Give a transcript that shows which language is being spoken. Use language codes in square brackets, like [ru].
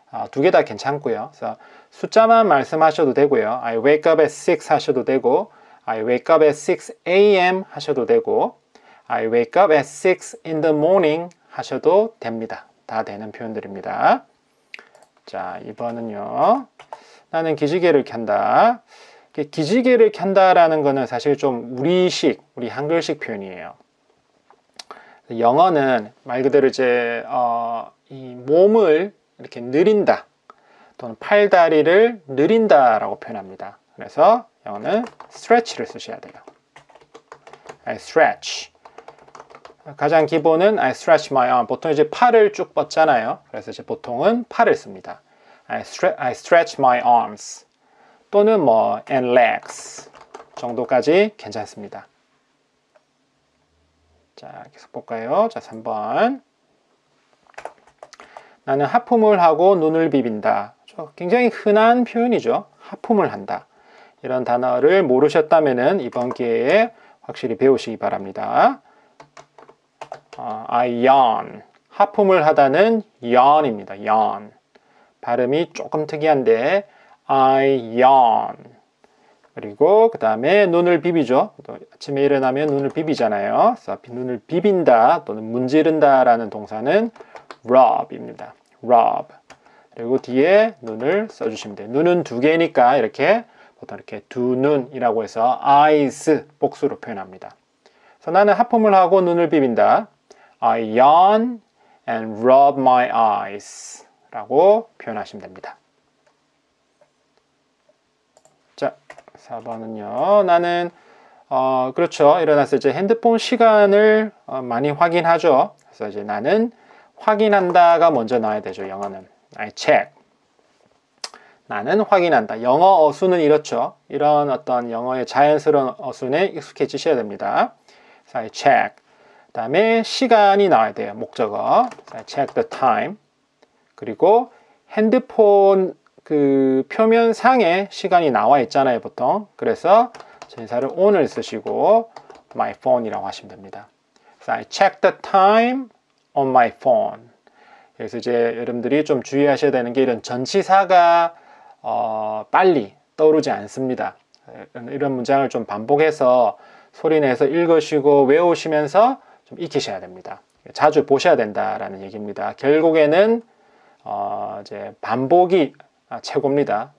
[ko] 두 개 다 괜찮고요. 그래서 숫자만 말씀하셔도 되고요. [en] I wake up at 6 [ko] 하셔도 되고, [en] I wake up at 6 a.m. [ko] 하셔도 되고, [en] I wake up at 6 in the morning [ko] 하셔도 됩니다. 다 되는 표현들입니다. 자, 2번은요. 나는 기지개를 켠다. 기지개를 켠다라는 거는 사실 좀 우리 한글식 표현이에요. 영어는 말 그대로 이제 이 몸을 이렇게 느린다 또는 팔다리를 느린다라고 표현합니다. 그래서 영어는 stretch를 쓰셔야 돼요. [en] I stretch. [ko] 가장 기본은 [en] I stretch my arm. [ko] 보통 이제 팔을 쭉 뻗잖아요. 그래서 이제 보통은 팔을 씁니다. [en] I stretch my arms. [ko] 또는 뭐 [en] and legs [ko] 정도까지 괜찮습니다. 자, 계속 볼까요? 자, 3번. 나는 하품을 하고 눈을 비빈다. 굉장히 흔한 표현이죠. 하품을 한다. 이런 단어를 모르셨다면은 이번 기회에 확실히 배우시기 바랍니다. [en] I yawn. [ko] 하품을 하다는 yawn입니다. [en] yawn. [ko] 발음이 조금 특이한데 [en] I yawn. [ko] 그리고 그 다음에 눈을 비비죠. 또 아침에 일어나면 눈을 비비잖아요. 그래서 눈을 비빈다 또는 문지른다 라는 동사는 rub입니다. [en] rub. [ko] 그리고 뒤에 눈을 써주시면 돼요. 눈은 두 개니까 이렇게 보통 이렇게 두 눈이라고 해서 eyes 복수로 표현합니다. 그래서 나는 하품을 하고 눈을 비빈다. [en] I yawn and rub my eyes [ko] 라고 표현하시면 됩니다. 자, 4번은요. 나는 그렇죠. 일어났을 때 핸드폰 시간을 많이 확인하죠. 그래서 이제 나는 확인한다가 먼저 나와야 되죠. 영어는 [en] I check. [ko] 나는 확인한다. 영어 어수는 이렇죠. 이런 어떤 영어의 자연스러운 어순에 익숙해지셔야 됩니다. 그래서 [en] I check. [ko] 그 다음에 시간이 나와야 돼요. 목적어. [en] I check the time. [ko] 그리고 핸드폰 그 표면상에 시간이 나와 있잖아요, 보통. 그래서 전사를 on을 쓰시고 [en] my phone [ko] 이라고 하시면 됩니다. 그래서 [en] I check the time on my phone. [ko] 그래서 이제 여러분들이 좀 주의하셔야 되는 게 이런 전치사가 빨리 떠오르지 않습니다. 이런 문장을 좀 반복해서 소리내서 읽으시고 외우시면서 좀 익히셔야 됩니다. 자주 보셔야 된다라는 얘기입니다. 결국에는 이제 반복이 최고입니다.